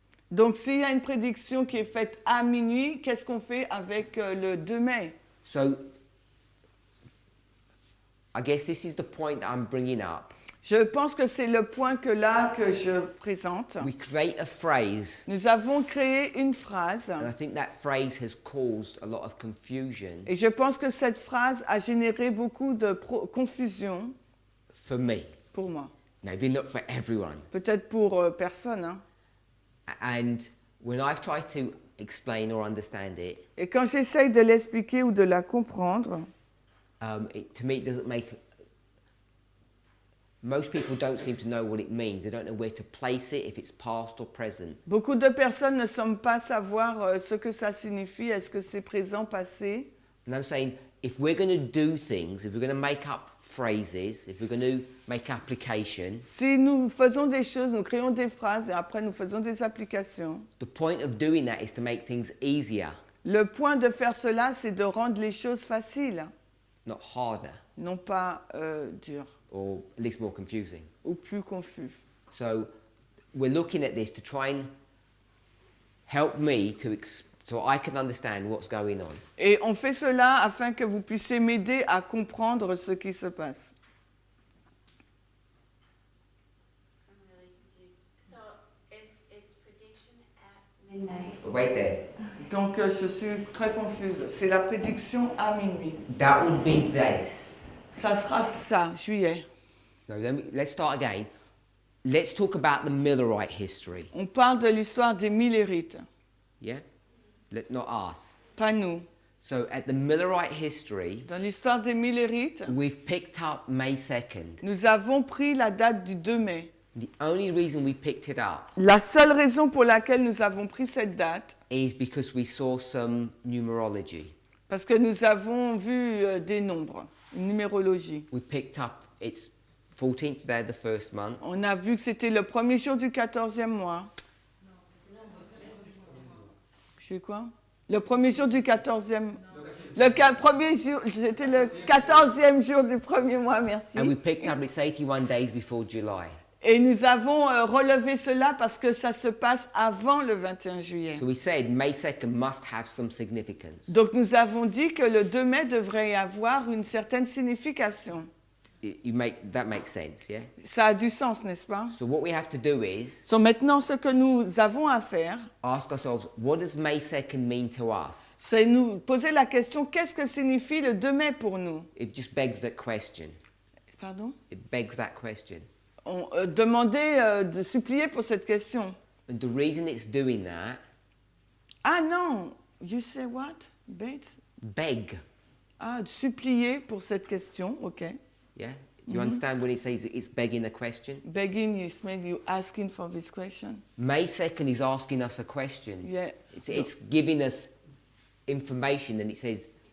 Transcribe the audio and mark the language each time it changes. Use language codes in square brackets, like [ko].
[fr] Donc, s'il y a une prédiction qui est faite à minuit, qu'est-ce qu'on fait avec le 2 mai? [en] So, I guess this is the point that I'm bringing up. [fr] Je pense que c'est le point que je présente. [en] We create a phrase, [fr] Nous avons créé une phrase, [en] and I think that phrase has caused a lot of confusion [fr] et je pense que cette phrase a généré beaucoup de confusion [en] for me. [fr] pour moi. [en] Maybe not for everyone. [fr] Peut-être pour personne, hein. [en] And when I've tried to explain or understand it, [fr] Et quand j'essaye de l'expliquer ou de la comprendre, [en] to me it doesn't make... Most people don't seem to know what it means. They don't know where to place it, if it's past or present. [fr] beaucoup de personnes ne semblent pas savoir ce que ça signifie. Est-ce que c'est présent, passé? [en] And I'm saying, if we're going to do things, if we're going to make up phrases, if we're going to make application, [fr] Si nous faisons des choses, nous créons des phrases et après nous faisons des applications. [en] the point of doing that is to make things easier, [fr] Le point de faire cela, c'est de rendre les choses faciles, [en] not harder, [fr] non pas dures [en] or at least more confusing. [fr] ou plus confus. [en] So we're looking at this to try and help me so I can understand what's going on. [fr] Et on fait cela afin que vous puissiez m'aider à comprendre ce qui se passe. [en] I'm really confused. So if it's prediction at midnight, Wait there. [fr] Donc je suis très confuse. C'est la prédiction à minuit. [en] That would be this. [fr] Ça sera ça, juillet. [en] No, let's start again. Let's talk about the Millerite history. [fr] On parle de l'histoire des millérites, [en] Yeah? Not us. [fr] pas nous. [en] So at the Millerite history, [fr] Dans l'histoire des millérites, [en] we've picked up May 2nd. [fr] nous avons pris la date du 2 mai. [en] The only reason we picked it up [fr] La seule raison pour laquelle nous avons pris cette date, [en] is because we saw some numerology. [fr] parce que nous avons vu des nombres, une numérologie. [en] We picked up, it's 14th day of the first month. [fr] On a vu que c'était le premier jour du 14e mois. Je sais quoi? Le premier jour du 14e. Premier jour, c'était le 14e jour du premier mois, merci. [en] And we picked up, it's 81 days before July. [fr] Et nous avons relevé cela parce que ça se passe avant le 21 juillet. [en] So we said May 2nd must have some significance. [fr] Donc nous avons dit que le 2 mai devrait avoir une certaine signification. [en] That makes sense, yeah? [fr] Ça a du sens, n'est-ce pas? [en] So what we have to do is [fr] So maintenant, ce que nous avons à faire, [en] ask ourselves, what does May 2nd mean to us? [fr] c'est nous poser la question, qu'est-ce que signifie le 2 mai pour nous? [en] It just begs that question. [fr] Pardon? [en] It begs that question. [fr] On demandait de supplier pour cette question. [en] And the reason it's doing that, [fr] Ah non, [en] you say what? Bates? beg. [fr] Ah, supplier pour cette question, ok. [en] Yeah? Do you understand when it says it's begging a question? Begging is maybe you asking for this question. May 2nd is asking us a question. Yeah. It's giving us information and it says,